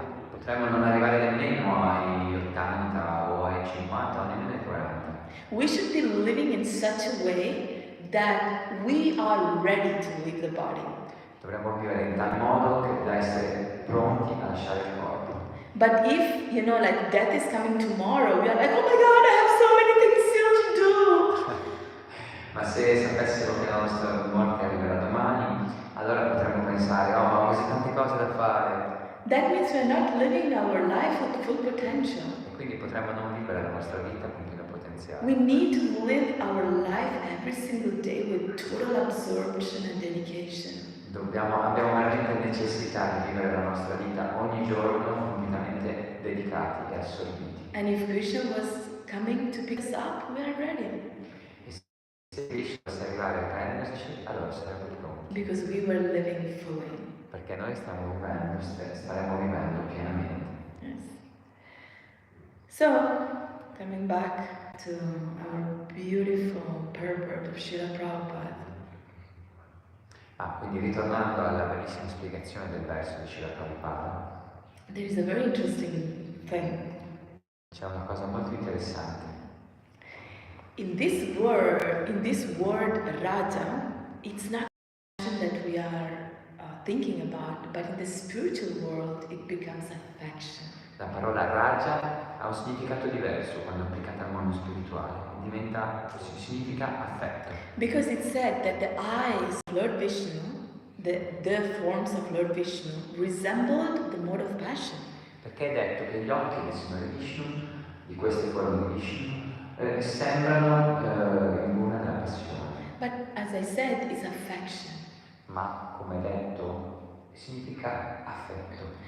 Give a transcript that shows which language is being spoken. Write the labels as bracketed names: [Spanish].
[Italian] Potremmo non arrivare nemmeno ai 80 o ai 50 o nemmeno ai 40. [English] We should be living in such a way that we are ready to leave the body. [Italian] Dovremmo vivere in tal modo che da essere pronti a lasciare il corpo. [English] But if, like death is coming tomorrow, we are like, oh my God, I have so many things still to do. [Italian] Ma se sapessero che la nostra morte arriverà domani, allora potremmo pensare, oh, ma ho così tante cose da fare. [English] That means we are not living our life with full potential. [Italian] E quindi potremmo non vivere la nostra vita con pieno potenziale. [English] We need to live our life every single day with total absorption and dedication. [Italian] Abbiamo veramente necessità di vivere la nostra vita ogni giorno completamente dedicati e assorbiti. [English] And if Krishna was coming to pick us up, we are ready. [Italian] E se Krishna dovesse arrivare a prenderci, allora saremo pronti. [English] Because we were living fully. [Italian] Perché noi staremo vivendo pienamente. [English] Yes. So, coming back to our beautiful purport of Srila Prabhupada. [Italian] Quindi ritornando alla bellissima spiegazione del verso di Srila Prabhupada, [English] there is a very interesting thing. [Italian] c'è una cosa molto interessante. [English] In this word Raja, it's not that we are thinking about, but in the spiritual world it becomes affection. [Italian] La parola Raja ha un significato diverso quando applicata al mondo spirituale, significa affetto. [English] Because it said that the eyes of Lord Vishnu, the forms of Lord Vishnu, resembled the mode of passion. [Italian] Perché è detto che gli occhi del Signore Vishnu, di queste forme di Vishnu, sembrano in una della passione. [English] But as I said, it's affection. [Italian] Ma, come detto, significa affetto.